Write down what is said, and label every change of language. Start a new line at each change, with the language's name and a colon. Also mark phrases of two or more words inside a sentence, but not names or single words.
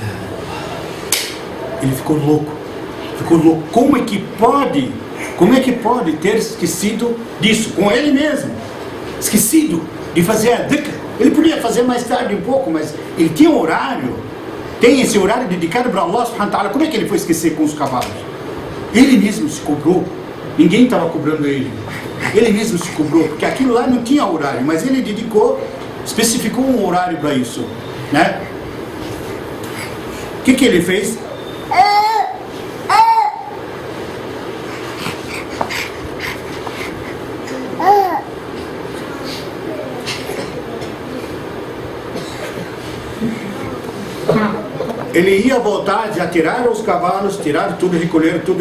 Portuguese: Ele ficou louco, como é que pode ter esquecido disso, com ele mesmo, esquecido de fazer a dhikr. Ele podia fazer mais tarde um pouco, mas ele tinha um horário, tem esse horário dedicado para
Arabic: الله سبحانه وتعالى.
Portuguese: Como é que ele foi esquecer com os cavalos? Ele mesmo se cobrou, ninguém estava cobrando ele mesmo se cobrou, porque aquilo lá não tinha horário, mas ele dedicou, especificou um horário para isso, né? O que ele fez? Ele ia voltar, já tiraram os cavalos, tiraram tudo, recolheram tudo.